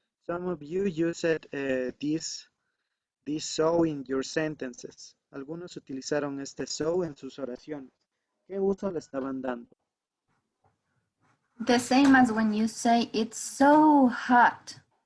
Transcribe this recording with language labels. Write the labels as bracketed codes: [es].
[en] Some of you used this so in your sentences. [es] Algunos utilizaron este so en sus oraciones. ¿Qué uso le estaban dando? [en] The same as when you say it's so hot.